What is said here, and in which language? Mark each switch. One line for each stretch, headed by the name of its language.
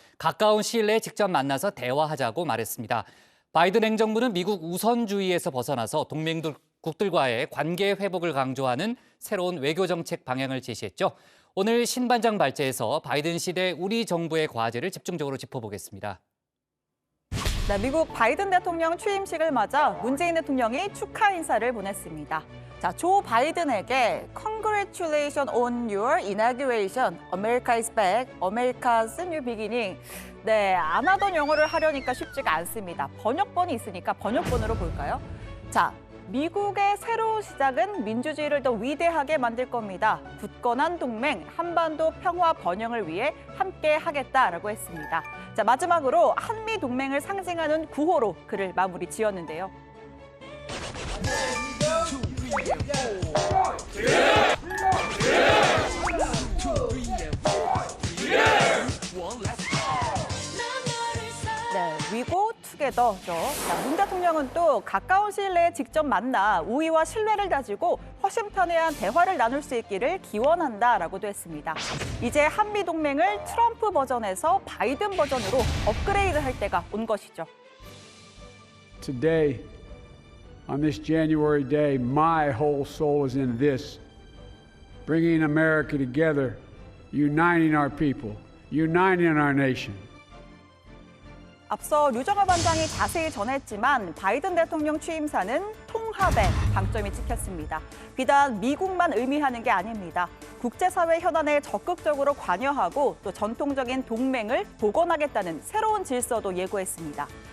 Korean: 가까운 시일 내에 직접 만나서 대화하자고 말했습니다. 바이든 행정부는 미국 우선주의에서 벗어나서 동맹국들과의 관계 회복을 강조하는 새로운 외교 정책 방향을 제시했죠. 오늘 신반장 발제에서 바이든 시대 우리 정부의 과제를 집중적으로 짚어보겠습니다. 네, 미국 바이든 대통령 취임식을 맞아 문재인 대통령이 축하 인사를 보냈습니다. 자, 조 바이든에게
English: Congratulations on your inauguration. America is back. America's new beginning.
Korean: 네, 안 하던 영어를 하려니까 쉽지가 않습니다. 번역본이 있으니까 번역본으로 볼까요? 자, 미국의 새로운 시작은 민주주의를 더 위대하게 만들 겁니다. 굳건한 동맹, 한반도 평화 번영을 위해 함께 하겠다라고 했습니다. 자, 마지막으로 한미 동맹을 상징하는 구호로 글을 마무리 지었는데요. 네, 위고 투게더죠. 자, 문 대통령은 또 가까운 시일 내에 직접 만나 우위와 신뢰를 다지고 허심탄회한 대화를 나눌 수 있기를 기원한다라고도 했습니다. 이제 한미 동맹을 트럼프 버전에서 바이든 버전으로 업그레이드할 때가 온 것이죠.
English: Today, on this January day, my whole soul is in this, bringing America together, uniting our people, uniting our nation.
Korean: 앞서 류정화 반장이 자세히 전했지만 바이든 대통령 취임사는 통합에 방점이 찍혔습니다. 비단 미국만 의미하는 게 아닙니다. 국제사회 현안에 적극적으로 관여하고 또 전통적인 동맹을 복원하겠다는 새로운 질서도 예고했습니다.